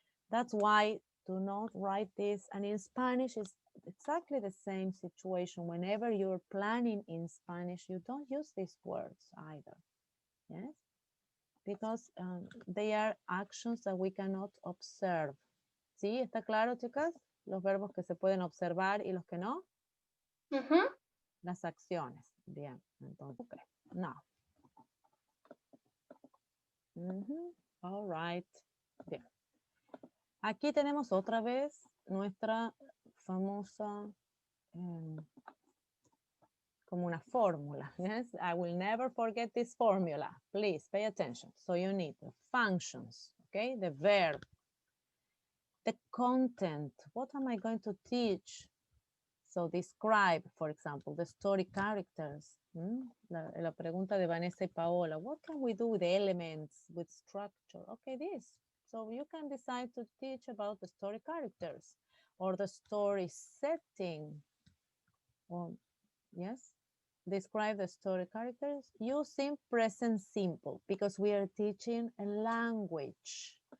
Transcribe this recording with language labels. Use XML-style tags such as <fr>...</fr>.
<en>That's why do not write this. And in Spanish, it's exactly the same situation. Whenever you're planning in Spanish, you don't use these words either. Yes, because they are actions that we cannot observe.</en> <es>¿Sí? ¿Está claro, chicas? Los verbos que se pueden observar y los que no. Las acciones. Bien, entonces, okay. Now.</es> <en>All right. Bien.</en> <es>Aquí tenemos otra vez nuestra famosa como una fórmula.</es> <en>Yes, I will never forget this formula. Please pay attention. So you need the functions, okay, the verb, the content. What am I going to teach? So describe, for example, the story characters.</en> <es>La pregunta de Vanessa y Paola.</es> <en>What can we do with the elements, with structure? Okay, this. So you can decide to teach about the story characters or the story setting. Or, yes, describe the story characters using present simple because we are teaching a language.</en>